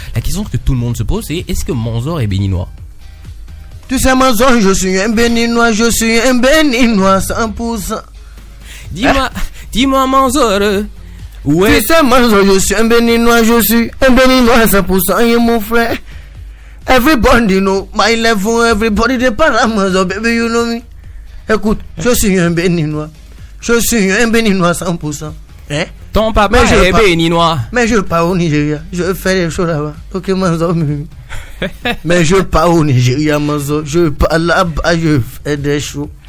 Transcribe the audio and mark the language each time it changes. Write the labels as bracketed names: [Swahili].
[French] La question que tout le monde se pose c'est: est-ce que Manzour est béninois? Tu sais Manzour, je suis un béninois 100%. Dis-moi Manzour. Ouais. Tu sais Manzour, je suis un béninois 100%, et mon frère. [English] Everybody know my level, everybody they parle Manzour, baby you know me. [French] Écoute, je suis un béninois 100%. Hein? Ton papa est béninois. Mais je pars au Nigeria, je fais des choses là-bas. Ok Manzour. Mais je pars au Nigeria Manzour, je pars là-bas, je fais des choses.